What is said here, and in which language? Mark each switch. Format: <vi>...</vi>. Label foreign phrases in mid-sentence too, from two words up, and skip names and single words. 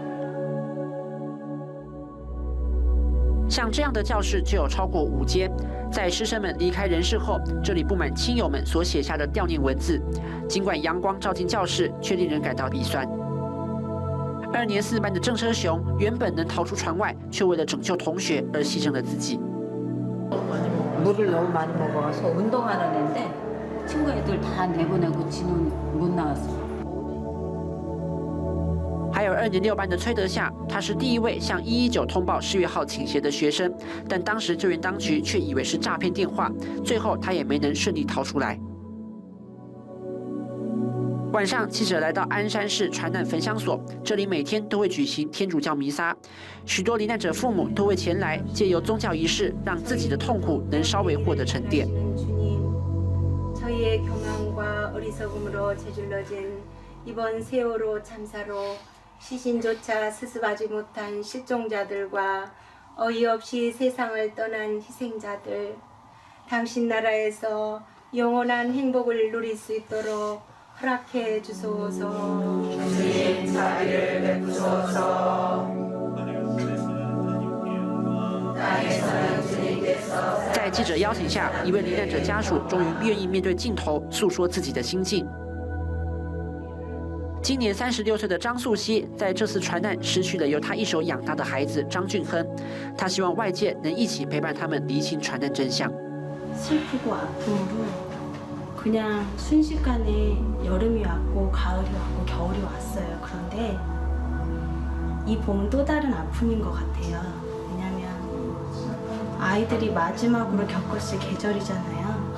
<zh>像这样的教室就有超过5间，在师生们离开人世后，这里布满亲友们所写下的悼念文字。尽管阳光照进教室，却令人感到鼻酸。2年4班的郑车雄原本能逃出船外，却为了拯救同学而牺牲了自己。</zh> <ko>물을 너무 많이 먹어서 운동하는 애인데 친구 애들 다 내보내고 지는 못 나왔어.</ko> <zh>还有2年6班的崔德夏，他是第1位向119通报4月号倾斜的学生，但当时救援当局却以为是诈骗电话，最后他也没能顺利逃出来。晚上，记者来到鞍山市传难焚香所，这里每天都会举行天主教弥撒，许多罹难者父母都会前来，借由宗教仪式，让自己的痛苦能稍微获得沉淀。</zh> <ko>저희의 경황과 어리석음으로 저질러진 이번 세월호 참사로 시신조차 수습하지 못한 실종자들과 어이없이 세상을 떠난 희생자들, 당신 나라에서 영원한 행복을 누릴 수 있도록 허락해 주소서. 주님 자비를 베푸소서.</ko> <zh>在记者邀请下，一位罹难者家属终于愿意面对镜头，诉说自己的心境。今年36岁的张素熙，在这次船难失去了由他一手养大的孩子张俊亨。他希望外界能一起陪伴他们厘清船难真相。</zh> <ko>슬프고 아픔으로 그냥 순식간에 여름이 왔고 가을이 왔고 겨울이 왔어요. 그런데 이 봄은 또 다른 아픔인 것 같아요. 왜냐면 아이들이 마지막으로 겪었을 계절이잖아요.</ko>